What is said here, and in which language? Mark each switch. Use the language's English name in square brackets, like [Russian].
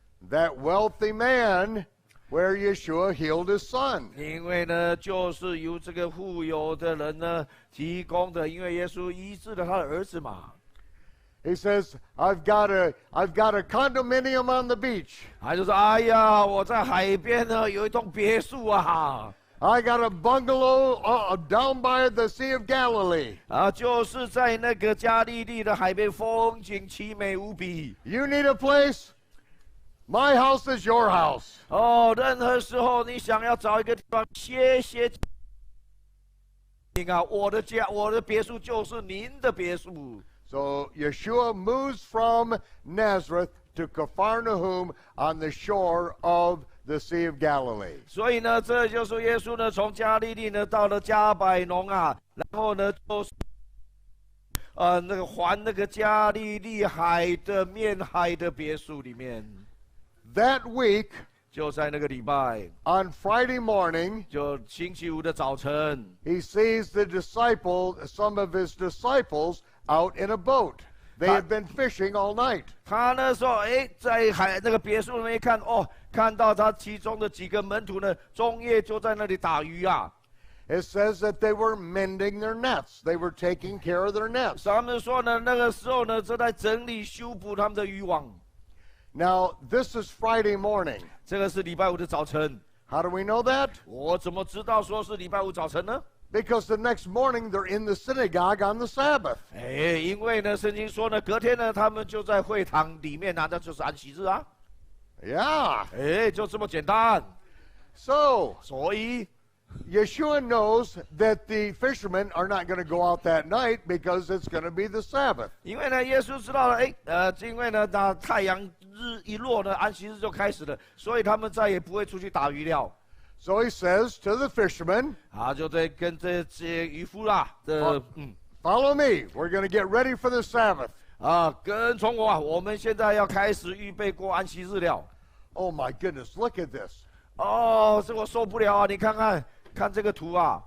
[English] That wealthy man where Yeshua healed his son. [Chinese] 因为呢，就是由这个富有的人呢提供的，因为耶稣医治了他的儿子嘛。 [English] He says, I've got a condominium on the beach. [Chinese] 他就说：“哎呀，我在海边呢有一栋别墅啊。” [English] I got a bungalow down by the Sea of Galilee. [Chinese] 啊，就是在那个加利利的海边，风景奇美无比。 [English] You need a place? My house is your house. [Chinese] 哦，任何时候你想要找一个地方歇歇，我的家，我的别墅就是您的别墅。 [English] So Yeshua moves from Nazareth to Capharnaum on the shore of the Sea of Galilee. [Chinese] 所以呢，这就是耶稣呢从加利利呢到了加百农啊，然后呢就是那个环那个加利利海的面海的别墅里面。 [English] That week, [Chinese] 就在那个礼拜， [English] on Friday morning, [Chinese] 就星期五的早晨， [English] he sees some of his disciples out in a boat. They had been fishing all night. [Chinese] 他那时候在海那个别墅里面看，看到他其中的几个门徒呢，中夜就在那里打鱼啊。 [English] It says that they were mending their nets. They were taking care of their nets. [Chinese] 他们说呢，那个时候呢，正在整理修补他们的渔网。 [English] Now, this is Friday morning. [Chinese] 这个是礼拜五的早晨。 [English] How do we know that? [Chinese] 我怎么知道说是礼拜五早晨呢？ [English] Because the next morning they're in the synagogue on the Sabbath. [Chinese] 因为呢，圣经说呢，隔天呢，他们就在会堂里面啊，那就是安息日啊。 [English] Yeah. [Chinese] 就这么简单。 [English] So, [Chinese] 所以 [English] Yeshua knows that the fishermen are not going to go out that night because it's going to be the Sabbath. [Chinese] 因为呢，耶稣知道了，因为呢，那太阳日一落呢，安息日就开始了，所以他们再也不会出去打鱼了。 [English] So he says to the fishermen, [Chinese] 就在跟这些渔夫啦 [English] Follow me. We're going to get ready for the Sabbath. [Chinese] 跟从我啊，我们现在要开始预备过安息日了。 [English] Oh my goodness, look at this. [Chinese] 这我受不了啊！你看看这个图啊，